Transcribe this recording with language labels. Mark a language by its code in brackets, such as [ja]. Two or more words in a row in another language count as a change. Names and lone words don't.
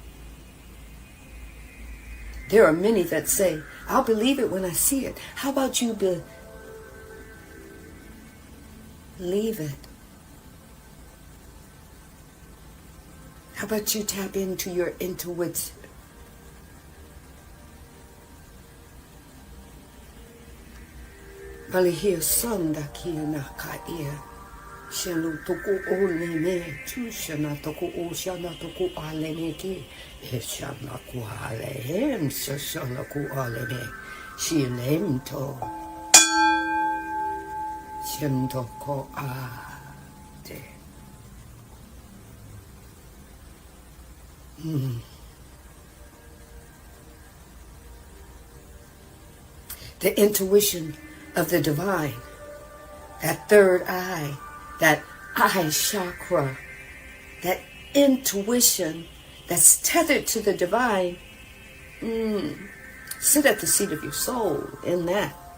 [en] There are many that say, I'll believe it when I see it. How about you believe it? How about you tap into your intuition? Balihia sanda kia na kaia. Shanu toku o neme. Tushana toku o shana toku alene ki. Shana ku alehem. Shana ku alene. Shilem to. Shento ko ate. The intuition of the divine, that third eye, that eye chakra, that intuition that's tethered to the divine, sit at the seat of your soul in that.